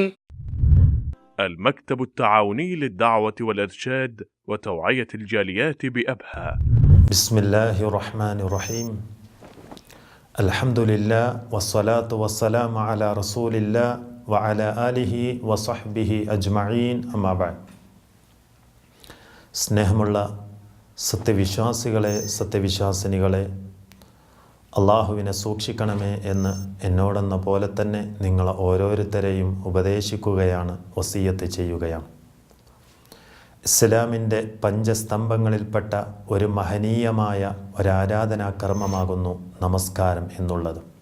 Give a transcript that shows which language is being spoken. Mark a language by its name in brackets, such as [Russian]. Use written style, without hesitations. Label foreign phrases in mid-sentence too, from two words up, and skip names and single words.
[Arabic] المكتب التعاوني للدعوة والإرشاد وتوعية الجاليات بأبها. بسم الله الرحمن الرحيم. الحمد لله والصلاة والسلام على رسول الله وعلى آله وصحبه أجمعين أما بعد. [Malayalam] സ്നേഹമുള്ള സത്യവിശ്വാസികളെ, സത്യവിശ്വാസിനികളെ, അള്ളാഹുവിനെ സൂക്ഷിക്കണമേ എന്ന് എന്നോടെന്ന പോലെ തന്നെ നിങ്ങൾ ഓരോരുത്തരെയും ഉപദേശിക്കുകയാണ്, വസിയ്യത്ത് ചെയ്യുകയാണ്. ഇസ്ലാമിൻ്റെ പഞ്ചസ്തംഭങ്ങളിൽപ്പെട്ട ഒരു മഹനീയമായ ഒരാരാധനാകർമ്മമാകുന്നു നമസ്കാരം എന്നുള്ളത്.